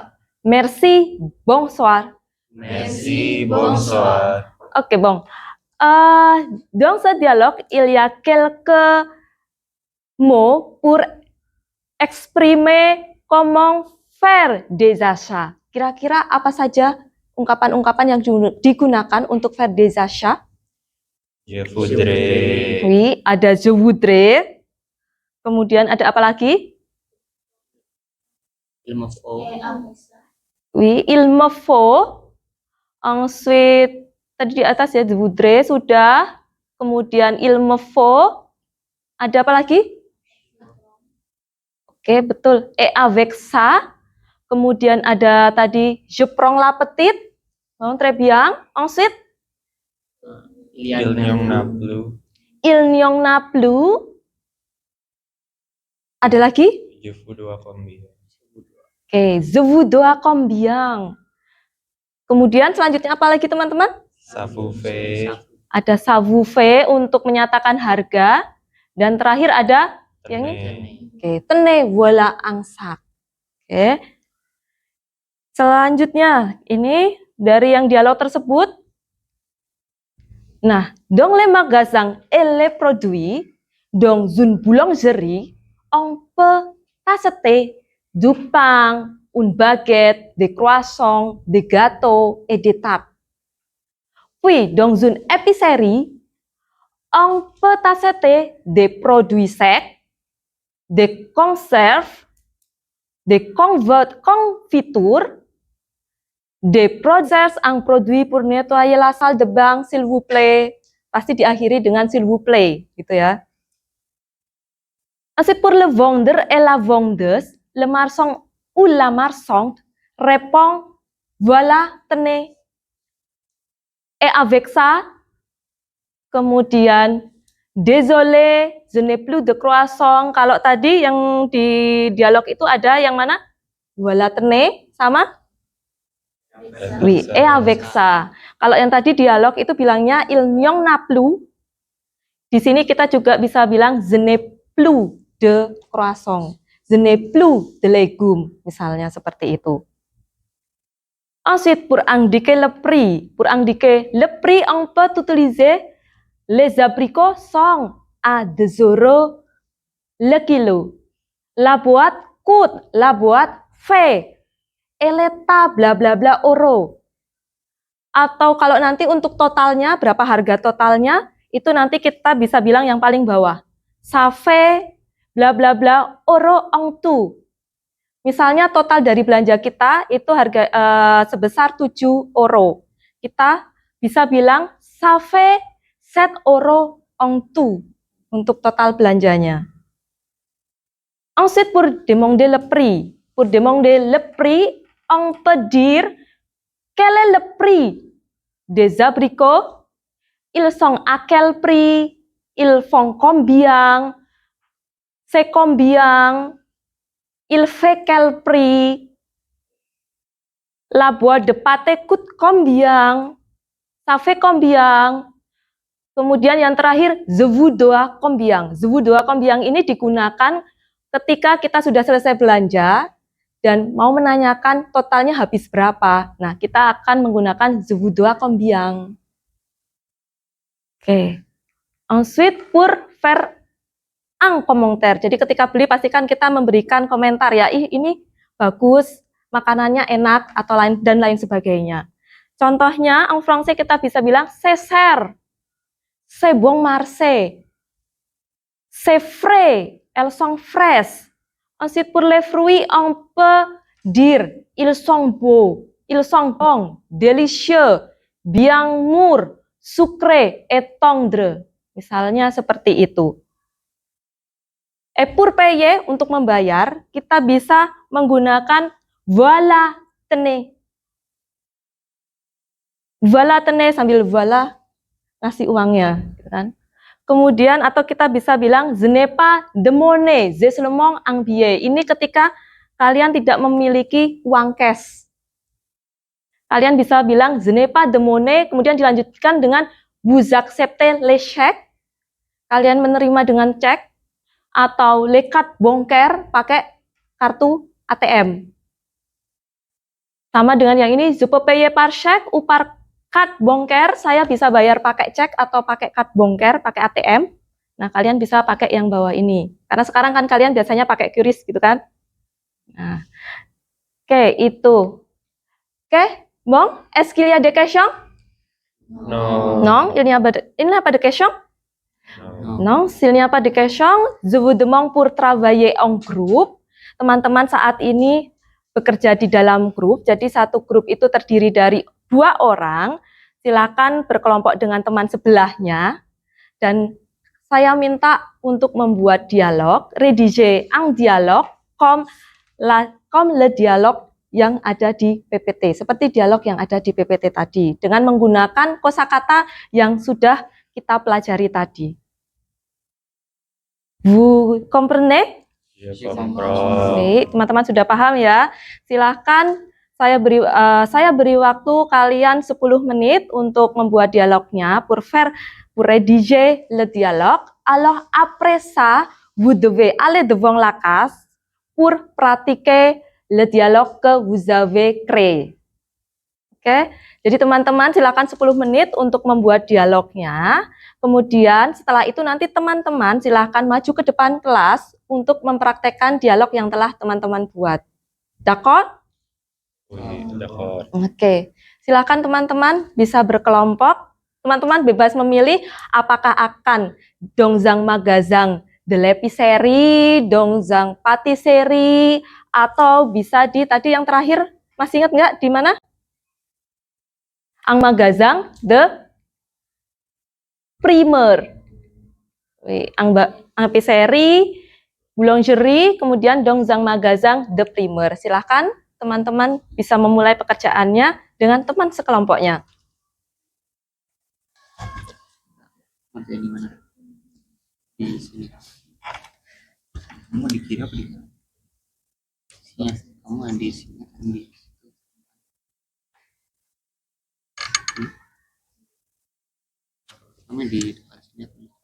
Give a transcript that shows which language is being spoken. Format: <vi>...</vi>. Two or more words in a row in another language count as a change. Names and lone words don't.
<fr>Merci, bonsoir. Merci, bonsoir. Ok, bon. Dans ce dialogue, il y a quelques mots pour exprimer comment faire des achats.</fr> <id>Kira-kira apa saja ungkapan-ungkapan yang digunakan untuk</id> <fr>faire des achats? Je voudrais. Oui, ada je voudrais.</fr> <id>Kemudian ada apa lagi?</id> <fr>Il me faut. Oui, il me faut. Ensuite,</fr> <id>tadi di atas ya,</id> <fr>je voudrais sudah. Kemudian il me faut.</fr> <id>Ada apa lagi? Oke, betul.</id> <fr>Et avec ça.</fr> <id>Kemudian ada tadi</id> <fr>je prends la petite. Oh, très bien. Ensuite, Il n'y en a plus. il n'y en a plus.</fr> <id>Ada lagi?</id> <fr>Je vous dois combien? Oke, je vous dois combien.</fr> <id>Kemudian selanjutnya apa lagi teman-teman?</id> <fr>Ça vous fait.</fr> <id>Ada</id> <fr>ça vous fait</fr> <id>untuk menyatakan harga. Dan terakhir ada yang ini.</id> <fr>Tenez. Oke, tenez, voilà un sac. Oke.</fr> <id>Selanjutnya, ini dari yang dialog tersebut. Nah,</id> <fr>dans les magasins et les produits, dans une boulangerie, on peut acheter du pain, une baguette, des croissants, des gâteaux et des tables. Puis, dans une épicerie, on peut acheter des produits secs, des conserves, des confitures, des produits en produits pour nettoyer la salle de bain, s'il vous plaît.</fr> <id>Pasti diakhiri dengan</id> <fr>s'il vous plaît,</fr> <id>gitu ya.</id> <fr>Ensuite, pour le vendeur et la vendeuse, le marchand ou la marchande répond, voilà, tenez. Et avec ça, kemudian, désolé, je n'ai plus de croissant.</fr> <id>Kalau tadi yang di dialog itu ada yang mana?</id> <fr>Voilà, tenez, sama? Oui, et avec ça.</fr> <id>Kalau yang tadi dialog itu bilangnya</id> <fr>il n'y en a plus.</fr> <id>Di sini kita juga bisa bilang</id> <fr>je n'ai plus de croissant. Je n'ai plus de légumes,</fr> <id>misalnya seperti itu.</id> <fr>Ensuite, pour indiquer le prix, on peut utiliser les abricots sont à 2 € le kilo. La boîte coûte, la boîte fait. Eleta bla bla bla euro.</fr> <id>Atau kalau nanti untuk totalnya, berapa harga totalnya, itu nanti kita bisa bilang yang paling bawah.</id> <fr>Ça fait bla bla bla euro en tout.</fr> <id>Misalnya total dari belanja kita itu harga sebesar 7 €. Kita bisa bilang</id> <fr>ça fait 7 € en tout</fr> <id>untuk total belanjanya.</id> <fr>Ensuite, pour demander le prix. Pour demander le prix, on peut dire quel est le prix des abricots? Ils sont à quel prix? Ils font combien? C'est combien? Il fait quel prix? La boîte de pâté coûte combien? Ça fait combien?</fr> <id>Kemudian yang terakhir,</id> <fr>je vous dois combien? Je vous dois combien</fr> <id>ini digunakan ketika kita sudah selesai belanja dan mau menanyakan totalnya habis berapa. Nah, kita akan menggunakan</id> <fr>je vous dois combien.</fr> <id>Oke.</id> <fr>Ensuite, pour faire un commentaire.</fr> <id>Jadi ketika beli pastikan kita memberikan komentar ya, ini bagus, makanannya enak atau lain sebagainya. Contohnya,</id> <fr>en français</fr> <id>kita bisa bilang</id> <fr>c'est cher, c'est bon marché, c'est frais, elles sont fraîches. Ensuite, pour les fruits, on peut dire ils sont beaux, ils sont bons, délicieux, bien mûrs, sucrés et tendres.</fr> <id>Misalnya seperti itu.</id> <fr>Et pour payer,</fr> <id>untuk membayar, kita bisa menggunakan</id> <fr>voilà tenez. Voilà tenez</fr> <id>sambil voilà ngasih uangnya, gitu kan. Kemudian atau kita bisa bilang</id> <fr>je n'ai pas de monnaie, j'ai seulement un billet.</fr> <id>Ini ketika kalian tidak memiliki uang cash. Kalian bisa bilang</id> <fr>je n'ai pas de monnaie,</fr> <id>kemudian dilanjutkan dengan</id> <fr>vous acceptez les chèques.</fr> <id>Kalian menerima dengan cek, atau</id> <fr>les cartes bancaires</fr> <id>pakai kartu ATM. Sama dengan yang ini,</id> <fr>je peux payer par chèque ou par carte bancaire,</fr> <id>saya bisa bayar pakai cek atau pakai</id> <fr>carte bancaire,</fr> <id>pakai ATM. Nah, kalian bisa pakai yang bawah ini. Karena sekarang kan kalian biasanya pakai QRIS gitu kan. Nah, oke, itu. Oke,</id> <fr>bon, est-ce qu'il y a des questions? Non. Non, il n'y a pas de questions? Non. Non, s'il n'y a pas de questions, je vous demande pour travailler en groupe.</fr> <id>Teman-teman saat ini bekerja di dalam grup, jadi satu grup itu terdiri dari 2 orang, silakan berkelompok dengan teman sebelahnya, dan saya minta untuk membuat dialog,</id> <fr>rédiger un dialogue comme le dialogue</fr> <id>yang ada di PPT, seperti dialog yang ada di PPT tadi, dengan menggunakan kosakata yang sudah kita pelajari tadi.</id> <fr>Vous comprenez? Je comprends.</fr> <id>Baik, teman-teman sudah paham ya. Silahkan saya beri waktu kalian 10 menit untuk membuat dialognya,</id> <fr>pour rédiger le dialogue. Alors après ça, vous devez aller devant la classe pour pratiquer le dialogue que vous avez créé.</fr> <id>Oke, jadi teman-teman silakan 10 menit untuk membuat dialognya. Kemudian setelah itu nanti teman-teman silahkan maju ke depan kelas untuk mempraktekkan dialog yang telah teman-teman buat.</id> <fr>D'accord? Oui, d'accord.</fr> <id>Oke, silakan teman-teman bisa berkelompok. Teman-teman bebas memilih apakah akan</id> <fr>dans un magasin de l'épicerie, dans un pâtisserie,</fr> <id>atau bisa di tadi yang terakhir, masih ingat nggak di mana?</id> <fr>Un magasin de primeur. Un épicerie, boulangerie, kemudian dans un magasin de primeur.</fr> <id>Silahkan teman-teman bisa memulai pekerjaannya dengan teman sekelompoknya. Di mana? Di sini. Kamu dikira apa di mana? Sini. Kamu di sini. Kamu di dekat sini apa?</id>